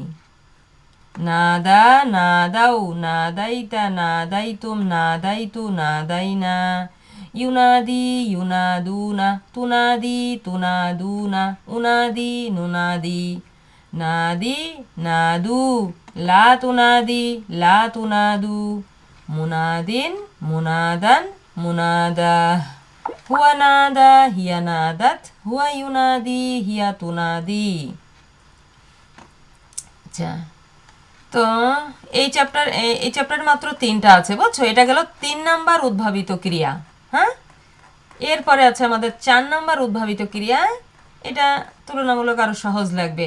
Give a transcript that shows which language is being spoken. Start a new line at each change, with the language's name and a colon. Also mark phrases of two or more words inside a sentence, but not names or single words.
Arabic: نادى نادوا ناديت ناديتم ناديت نادينا ينادي ينادون تنادي تنادون أنادي ننادي ناد نادوا لا تناد لا تنادوا مناد منادى مناداة هو نادى هي نادت هو ينادي هي تنادي.
Bangla: আচ্ছা তো এই চ্যাপ্টার মাত্র 3টা আছে, বুঝছো, এটা গেল 3 নাম্বার উদ্ভাবিত ক্রিয়া। হ্যাঁ, এরপরে আছে আমাদের 4 নাম্বার উদ্ভাবিত ক্রিয়া, এটা তুলনামূলক আরো সহজ লাগবে।